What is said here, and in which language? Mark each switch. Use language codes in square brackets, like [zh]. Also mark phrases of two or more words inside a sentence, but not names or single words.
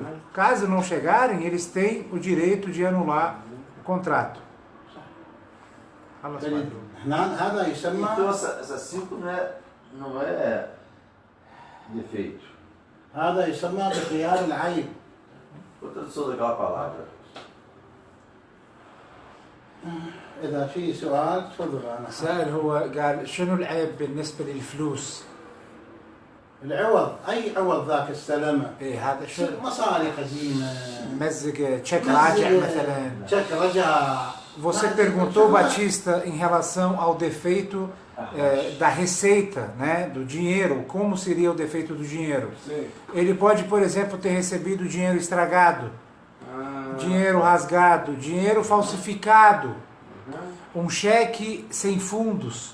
[pt] Caso não chegarem, eles têm o direito de anular o contrato. Então essa 5 não é defeito. Qual a tradução daquela palavra? [ar] إذا في سؤال تفضل. سأل هو قال شنو العيب بالنسبة للفلوس؟ العوض أي عوض ذاك السلامة. هذا شو؟ مصاري قديمة. مزق تشيك راجع مثلا. تشيك رجع. [pt] Você perguntou, Batista, em relação ao defeito da receita, né, do dinheiro, como seria o defeito do dinheiro? Sim. Ele pode, por exemplo, ter recebido dinheiro estragado, dinheiro rasgado, dinheiro falsificado, um cheque sem fundos.